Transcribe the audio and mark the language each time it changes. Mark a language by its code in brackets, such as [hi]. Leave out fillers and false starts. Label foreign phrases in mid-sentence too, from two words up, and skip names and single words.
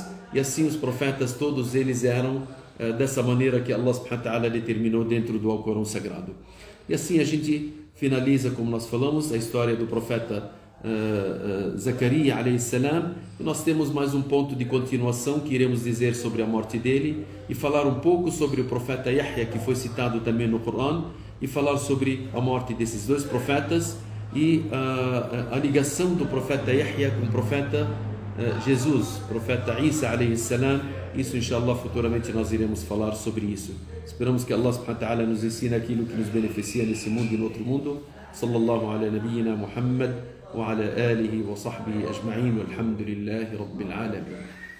[pt] E assim os profetas, todos eles eram dessa maneira que [ar] الله سبحانه وتعالى [pt] determinou dentro do Alcorão Sagrado. E assim a gente finaliza, como nós falamos, a história do profeta Zacarias [ar] عليه السلام. [pt] E nós temos mais um ponto de continuação que iremos dizer sobre a morte dele e falar um pouco sobre o profeta Yahya, que foi citado também no Corão, e falar sobre a morte desses dois profetas e a ligação do profeta Yahya com o profeta Jesus, profeta Isa [ar] عليه السلام. [pt] Isso, inshallah, futuramente nós iremos falar sobre isso. Esperamos que [ar] الله سبحانه وتعالى [pt] nos ensine aquilo que nos beneficia nesse mundo e no outro mundo. [ar] صلى الله على نبينا محمد وعلى آله وصحبه أجمعين والحمد لله رب العالمين.